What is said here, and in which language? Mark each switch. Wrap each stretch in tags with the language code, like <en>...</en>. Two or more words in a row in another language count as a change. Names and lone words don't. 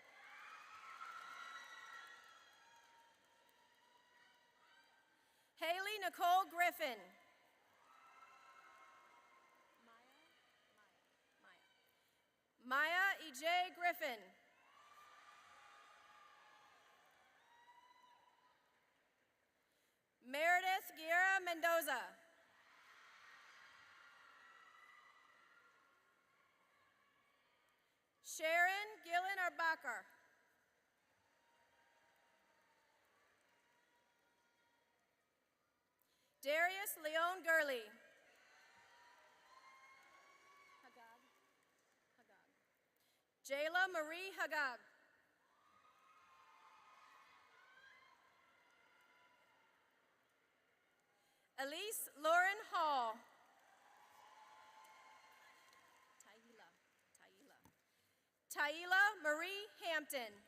<en>Haley Nicole Griffin. Maya E.J. Griffin. Meredith Guerra Mendoza. Sharon Gillen Arbacher. Darius Leon Gurley. Jayla Marie Hagag. Elise Lauren Hall. Taila Marie Hampton.</en>